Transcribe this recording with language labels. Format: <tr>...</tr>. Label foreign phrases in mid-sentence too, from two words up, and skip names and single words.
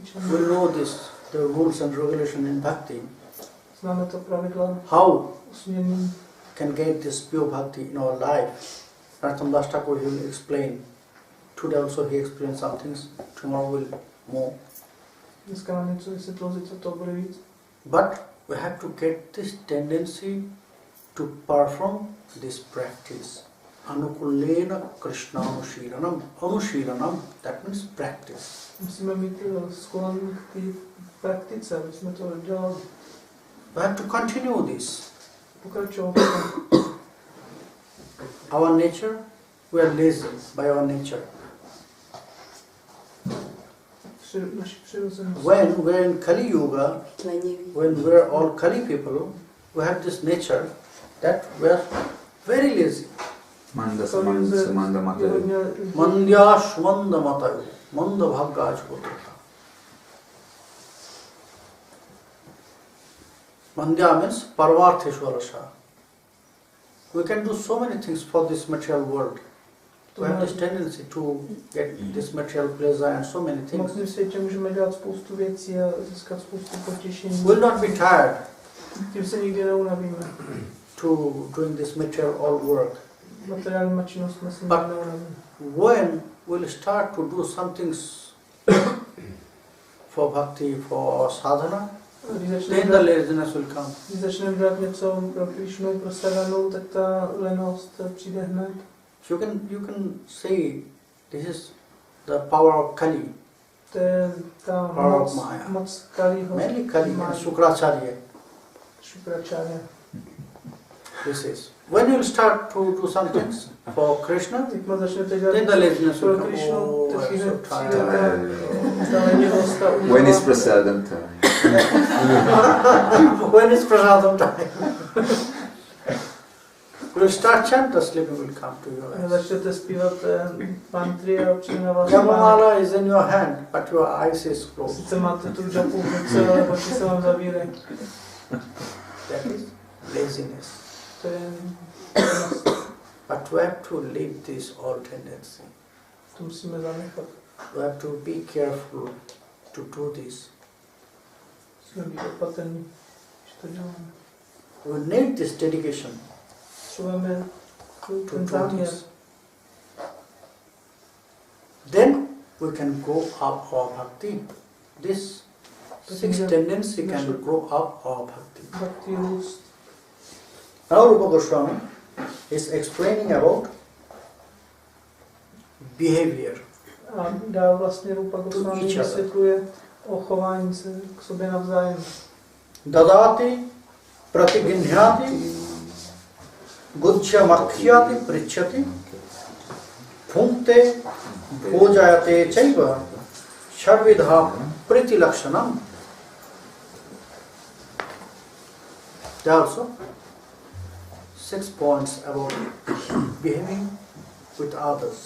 <en>we know this, the rules and regulation in bhakti.</en> <cs>Známe to pravidla</cs> <en>How</en> <cs>usměrnění.</cs> <en>can get this pure bhakti in our life? Narottam Das Thakur will explain. Today also he explained some things. Tomorrow will more.</en> <cs>Dneska nám něco vysvětlil, zítra to bude víc.</cs> <en>But we have to get this tendency to perform this practice.</en> <sa>Anukulena Krishna Anushiranam,</sa> <en>that means practice.</en> <cs>Musíme mít sklon k té praktice, aby jsme to dělali.</cs> <en>We have to continue this.</en> <cs>Pokračovat.</cs> <en>Our nature, we are lazy by our nature.</en> <cs>Naši přirozenost.</cs> <en>When we're in Kali Yuga, when we're all Kali people, we have this nature that we're very lazy.</en> <sa>Manda samanda</sa> <cs>Je</cs> <sa>matayu.</sa> <cs>hodně</cs> <sa>Mandya Shmanda Matayu. Manda bhagga chotata.</sa> <en>Mandya means parvartheshwarasha. We can do so many things for this material world. We have this tendency to get this material pleasure and so many</en> <cs>V</cs> <en>things.</en> <cs>mocném světě můžeme dělat spoustu věcí a získat spoustu potěšení.</cs> <en>We'll not be tired</en> <cs>Tím se nikdy neunavíme.</cs> <en>to doing this material all work.</en> <cs>Materiálníma činnostmi se nikdy neunavíme.</cs> <en>When we'll start to do some things for bhakti, for sadhana, then the laziness will come.</en> <cs>Když začneme dělat něco pro Krišnu, pro sadhanu, tak ta lenost přijde hned.</cs> <en>You can see this is the power of Kali,</en> <cs>To je ta</cs> <en>power of Maya.</en> <cs>moc Kaliho.</cs> <en>Mainly Kali and Shukracharya.</en> <cs>Šukracharya.</cs> <en>This is. When you start to do some things for Krishna,</en> <cs>Jakmile začnete dělat</cs> <en>then the laziness will</en> <cs>pro</cs> <en>come.</en> <cs>Krišnu,</cs> <en>Oh,</en> <cs>tak</cs> <en>I'm</en> <cs>přijde</cs> <en>so</en> <cs>ta</cs> <en>tired.</en> <cs>lenivost, ta únava.</cs> <en>When is prasadam time? When is prasadam time? You will start chant, the sleeping will come to your eyes.</en> <cs>Začnete zpívat mantry a přijde na vás</cs> <en>Jamamala is in your hand, but your eyes is closed.</en> <cs>Sice máte tu džapu v ruce, ale oči se vám zavírají.</cs> <en>That is laziness.</en> <cs>To je</cs> <en>But we have to leave this all tendency.</en> <cs>to musíme zanechat.</cs> <en>We have to be careful to do this.</en> <cs>Musíme být opatrní, když to děláme.</cs> <en>We need this dedication</en> <cs>Potřebujeme</cs> <en>to</en> <cs>ten</cs> <en>do</en> <cs>záměr.</cs> <en>this. Then we can grow up our bhakti. This sixth tendency can grow up our bhakti.</en> <cs>Bhakti růst.</cs> <en>Now Rupa Goswami is explaining about behavior.</en> <cs>A dál vlastně Rupa Goswami</cs> <en>each other.</en> <cs>vysvětluje o chování se k sobě navzájem.</cs> <sa>Dadati pratiginhyati gujya makhyati prichati phunte bhojayate chaiva shadvidha priti lakshanam.</sa> <en>There are also 6 points about behaving with others.</en>